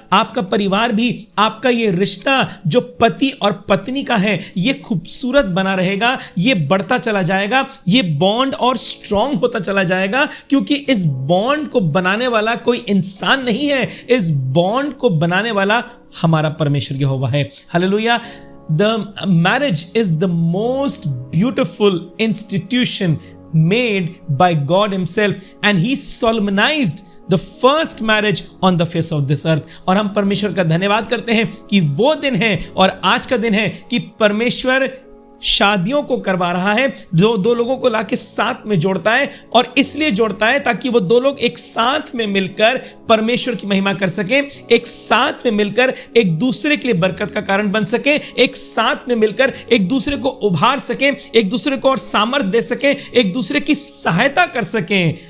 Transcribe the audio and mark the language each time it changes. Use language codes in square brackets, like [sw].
[hi] आपका परिवार भी, आपका ये रिश्ता जो पति और पत्नी का है, ये खूबसूरत बना रहेगा, ये बढ़ता चला जाएगा, ये बॉन्ड और स्ट्रांग होता चला जाएगा, क्योंकि इस बॉन्ड को बनाने वाला कोई इंसान नहीं है, इस बॉन्ड को बनाने वाला हमारा परमेश्वर यहोवा है। Hallelujah. [en] The marriage is the most beautiful institution made by God himself, and he solemnized the first marriage on the face of this earth। [hi] और हम परमेश्वर का धन्यवाद करते हैं कि वो दिन है और आज का दिन है कि परमेश्वर शादियों को करवा रहा है, जो दो लोगों को लाके साथ में जोड़ता है। और इसलिए जोड़ता है ताकि वो दो लोग एक साथ में मिलकर परमेश्वर की महिमा कर सकें, एक साथ में मिलकर एक दूसरे के लिए बरकत का कारण बन सकें, एक साथ में मिलकर एक दूसरे को उभार सकें, एक दूसरे को और सामर्थ्य दे सकें, एक दूसरे की सहायता कर सकें।